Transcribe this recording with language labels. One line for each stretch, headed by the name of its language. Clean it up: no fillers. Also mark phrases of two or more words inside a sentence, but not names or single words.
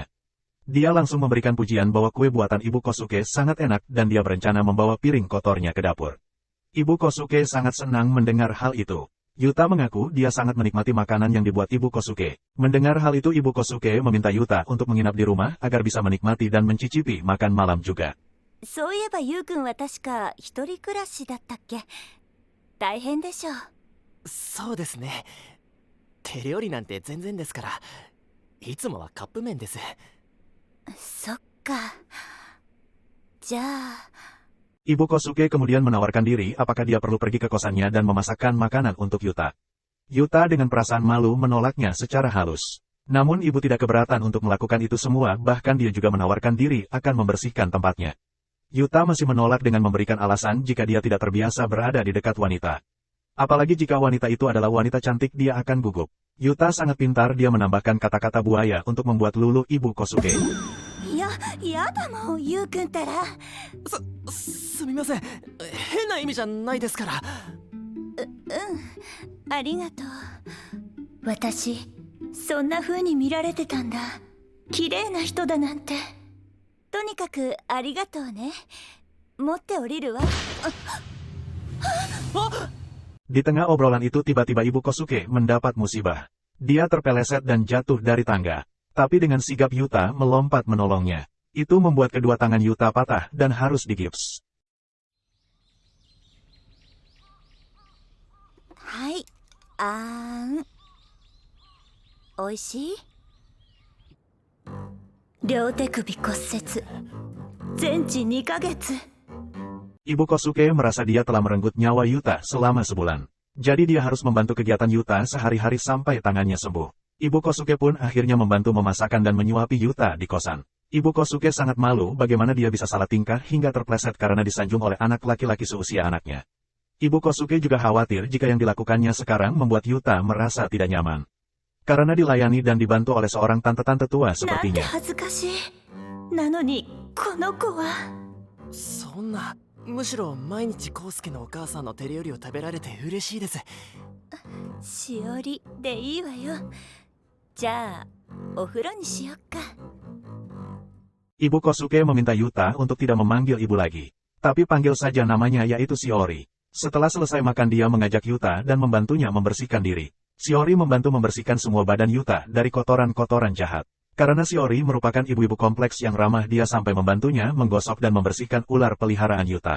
Indonesian: Dia langsung memberikan pujian bahwa kue buatan ibu Kosuke sangat enak dan dia berencana membawa piring kotornya ke dapur. Ibu Kosuke sangat senang mendengar hal itu. Yuta mengaku dia sangat menikmati makanan yang dibuat ibu Kosuke. Mendengar hal itu ibu Kosuke meminta Yuta untuk menginap di rumah agar bisa menikmati dan mencicipi makan malam juga.
Japanese: そういえばユウ君は確か一人暮らしだったっけ？大変でしょう。そうですね。手料理なんて全然ですから。いつもはカップ麺です。そっか。じゃあ。
Indonesian: Ibu Kosuke kemudian menawarkan diri apakah dia perlu pergi ke kosannya dan memasakkan makanan untuk Yuta. Yuta dengan perasaan malu menolaknya secara halus. Namun ibu tidak keberatan untuk melakukan itu semua, bahkan dia juga menawarkan diri akan membersihkan tempatnya. Yuta masih menolak dengan memberikan alasan jika dia tidak terbiasa berada di dekat wanita. Apalagi jika wanita itu adalah wanita cantik dia akan gugup. Yuta sangat pintar, dia menambahkan kata-kata buaya untuk membuat luluh ibu Kosuke.
Japanese: やだもん、ユウ君ったら。すみません。変な意味じゃないですから。ありがとう。私、そんな風に見られてたんだ。綺麗な人だなんて。とにかくありがとうね。持って降りるわ。
Indonesian: Di tengah obrolan itu tiba-tiba ibu Kosuke mendapat musibah. Dia terpeleset dan jatuh dari tangga. Tapi dengan sigap Yuta melompat menolongnya. Itu membuat kedua tangan Yuta patah dan harus digips.
Japanese: Hai, oishii? 両手首骨折。全治2ヶ月。
Indonesian: Ibu Kosuke merasa dia telah merenggut nyawa Yuta selama sebulan. Jadi dia harus membantu kegiatan Yuta sehari-hari sampai tangannya sembuh. Ibu Kosuke pun akhirnya membantu memasakkan dan menyuapi Yuta di kosan. Ibu Kosuke sangat malu bagaimana dia bisa salah tingkah hingga terpleset karena disanjung oleh anak laki-laki seusia anaknya. Ibu Kosuke juga khawatir jika yang dilakukannya sekarang membuat Yuta merasa tidak nyaman. Karena dilayani dan dibantu oleh seorang tante-tante tua sepertinya.
Japanese: そんな、むしろ毎日コウスケのお母さんの手料理を食べられて嬉しいです。しおりでいいわよ。じゃあ、お風呂にしよっか。
Indonesian: Ibu Kosuke meminta Yuta untuk tidak memanggil ibu lagi. Tapi panggil saja namanya yaitu Shiori. Setelah selesai makan dia mengajak Yuta dan membantunya membersihkan diri. Shiori membantu membersihkan semua badan Yuta dari kotoran-kotoran jahat. Karena Shiori merupakan ibu-ibu kompleks yang ramah, dia sampai membantunya menggosok dan membersihkan ular peliharaan Yuta.